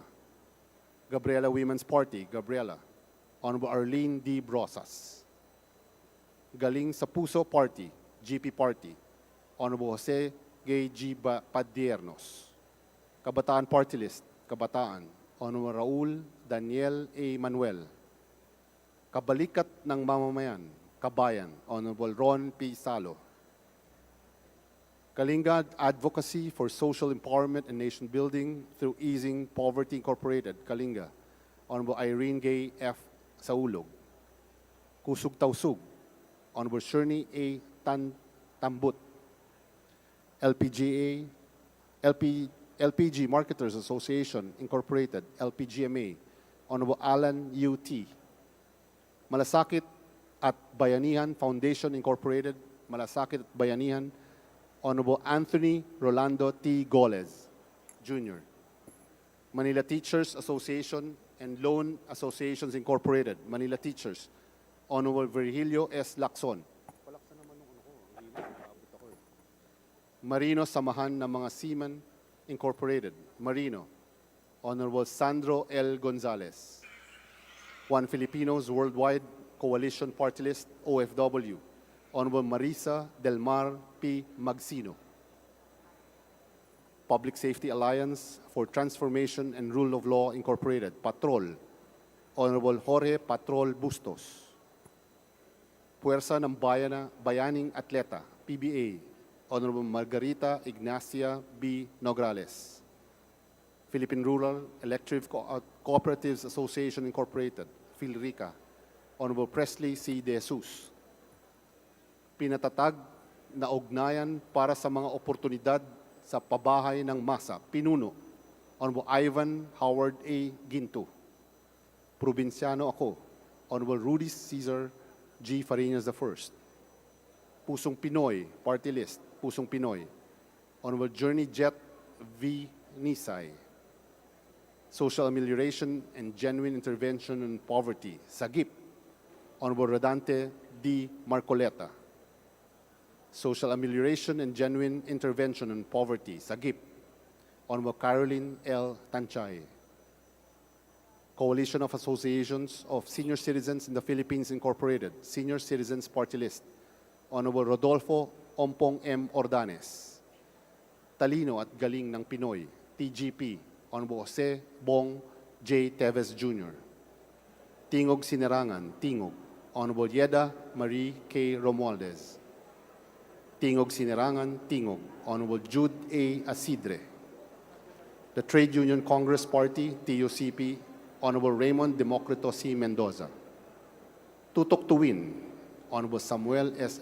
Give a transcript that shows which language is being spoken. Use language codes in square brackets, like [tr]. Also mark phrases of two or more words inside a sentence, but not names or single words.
[en] Gabriela Women's Party, Gabriela, Honorable Arlene D. Brosas. Galing sa Puso Party, GP Party, Honorable Jose Gay G. Padiernos. Kabataan Party List, Kabataan, Honorable Raul Daniel A. Manuel. Kabalikat ng Mamamayan, Kabayan, Honorable Ron P. Salo. Kalinga Advocacy for Social Empowerment and Nation Building through Easing Poverty Incorporated, Kalinga, Honorable Irene Gay F. Saulog. Kusug Tausug, Honorable Shirley A. Tambut. LPG Marketers Association Incorporated, LPGMA, Honorable Alan U.T. Malasakit at Bayanihan Foundation Incorporated, Malasakit at Bayanihan, Honorable Anthony Rolando T. Goles, Jr. Manila Teachers Association and Loan Associations Incorporated, Manila Teachers, Honorable Virgilio S. Lacson. Marino Samahan ng mga Seamen Incorporated, Marino, Honorable Sandro L. Gonzalez. One Filipinos Worldwide Coalition Party List, OFW, Honorable Marisa Del Mar P. Magsino. Public Safety Alliance for Transformation and Rule of Law Incorporated, Patrol, Honorable Jorge Patrol Bustos. Puwersa ng Bayaning Atleta, PBA, Honorable Margarita Ignacia B. Nograles. Philippine Rural Electric Cooperatives Association Incorporated, PhilRica, Honorable Presley C. De Jesus. Pinatatag na ugnayan para sa mga oportunidad sa pabahay ng masa, pinuno, Honorable Ivan Howard A. Ginto. Probinsyano ako, Honorable Rudy Cesar G. Farinas I. Pusong Pinoy, Party List, Pusong Pinoy, Honorable Journey Jet V. Nisay. Social Amelioration and Genuine Intervention in Poverty, SAGIP, Honorable Rodante D. Marcoleta. Social Amelioration and Genuine Intervention in Poverty, SAGIP, Honorable Caroline L. Tanchay. Coalition of Associations of Senior Citizens in the Philippines Incorporated, Senior Citizens Party List, Honorable Rodolfo Ompong M. Ordanes. Talino at Galing ng Pinoy, TGP, Honorable Jose Bong J. Teves Jr. Tingog Sinerangan, Tingog, Honorable Yeda Marie K. Romualdez. Tingog Sinerangan, Tingog, Honorable Jude A. Asidre. The Trade Union Congress Party, TUCP, Honorable Raymond Democrito C. Mendoza. Tutok to Win, Honorable Samuel S.